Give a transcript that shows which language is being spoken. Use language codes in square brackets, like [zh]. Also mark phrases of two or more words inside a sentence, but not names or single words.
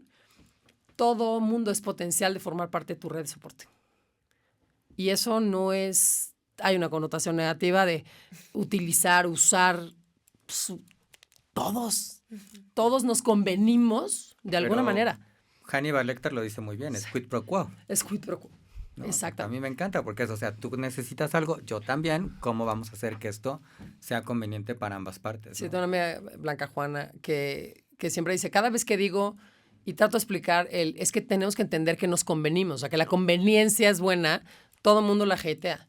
[es] Todo mundo es potencial de formar parte de tu red de soporte. Y eso no es... Hay una connotación negativa de usar... Todos nos convenimos de alguna manera. Hannibal Lecter lo dice muy bien, es [la] quid pro quo. Es quid pro quo. [es] ¿No? Exacto. A mí me encanta porque es, o sea, tú necesitas algo, yo también, ¿cómo vamos a hacer que esto sea conveniente para ambas partes? Sí, ¿no? tengo una amiga, Blanca Juana, que siempre dice, cada vez que digo y trato de explicar, es que tenemos que entender que nos convenimos, o sea, que la conveniencia es buena, todo el mundo la hatea.